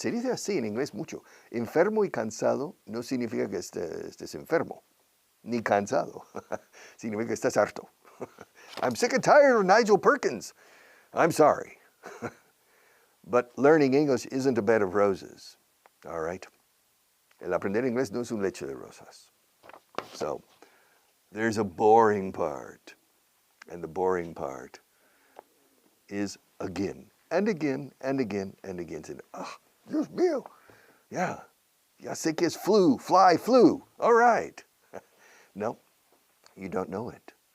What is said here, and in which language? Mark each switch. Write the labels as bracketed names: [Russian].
[Spanish] Se dice así en inglés mucho. Enfermo y cansado no significa que estés enfermo, ni cansado. Significa que estás harto. [English] I'm sick and tired of Nigel Perkins. I'm sorry. But learning English isn't a bed of roses. All right? [Spanish] El aprender inglés no es un lecho de rosas. [English] So, there's a boring part. And the boring part is again, and again, and again, and again. And, [Spanish] Dios mío. Yeah. Ya sé que es flu. [English] All right. No, you don't know it.